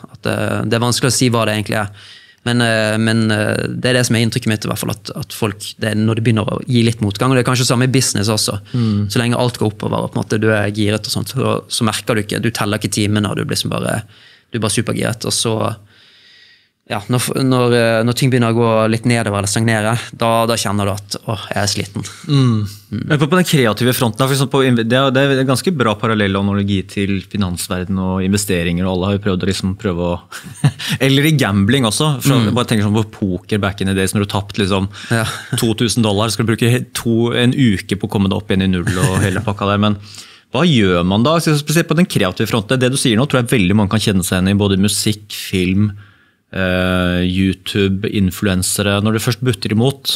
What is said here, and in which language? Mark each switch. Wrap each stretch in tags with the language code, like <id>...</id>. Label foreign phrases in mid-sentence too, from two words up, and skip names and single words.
<no>At det vanskelig å si hva det egentlig men det det som inntrykket mitt i hvert fall, at folk, når det begynner å gi litt motgang, og det kanskje samme i business også, så lenge alt går oppover, og på en måte du giret og sånt, så merker du ikke, du teller ikke timene, og du blir bare supergiret, og så, når ting begynner å gå litt nedover eller stagnere, da kjenner du at jeg sliten. Men på den kreative fronten, for eksempel, det en ganske bra parallell analogi til finansverden og investeringer, og alle har jo prøvd å liksom prøve å eller i gambling også, for jeg bare tenker sånn på poker</no> <en>back in the days,</en> <no>når du tapt liksom $2,000, skal du bruke en uke på å komme deg opp igjen i null og hele pakka der, men hva gjør man da? Spesielt på den kreative fronten, det du sier nå tror jeg veldig mange kan kjenne seg igjen i, både musikk, film, YouTube-influensere, når det først butter imot.</no>